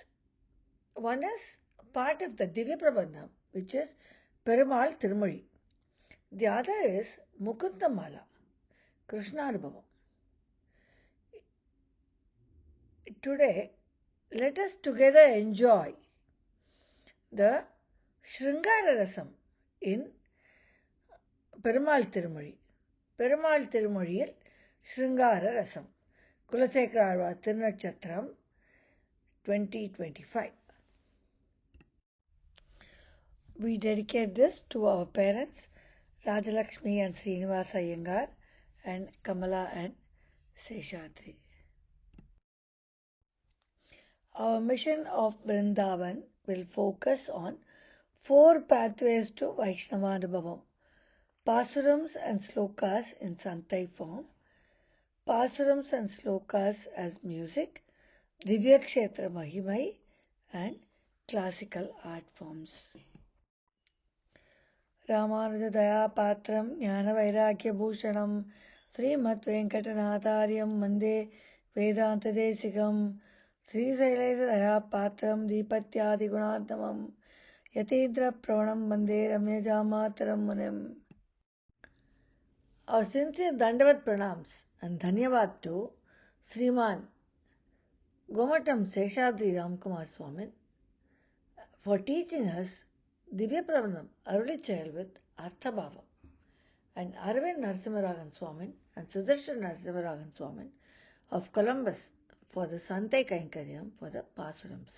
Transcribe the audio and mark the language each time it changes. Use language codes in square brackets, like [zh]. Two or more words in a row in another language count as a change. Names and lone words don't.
[en] One is part of the Divya Prabandham, which is Perumal Thirumozhi. The other is Mukundamala, [ta] Krishna anubhavam. [en] Today, let us together enjoy the Shringara Rasam in Perumal Thirumozhi. [ta] Perumal Thirumozhiyil Shringara Rasam. [en] Kulasekara Azhwar Thirunakshatram 2025. We dedicate this to our parents, Rajalakshmi and Srinivasa Iyengar, and Kamala and Seshadri. Our mission of Brindavan will focus on 4 pathways to [ta] Vaishnava anubhavam: [en] Pasurams and slokas in Santai form, Pasurams and slokas as music, Divya Kshetra Mahimai, and classical art forms. [sa] Ramanuja Daya Patram Jnana Vairagya Bhushanam Srimad Venkatanathaaryam Mande Vedanta Desikam Sri Sailesa Daya Patram Deepatyadi Gunattamam Yatindra Pravanam Mande Ramyajamataram Munim. [en] Our sincere [sa] Dandavat Pranams [en] and Dhanyavad to Sriman Gomatam Seshadri Ramkumar Swamin for teaching us Divya Prabandham Aruli Child with Arthabhava, and Arvind Narasimharagan Swamin and Sudarshan Narasimharagan Swamin of Columbus for the [ta] Santai Kainkaryam [en] for the Pasurams.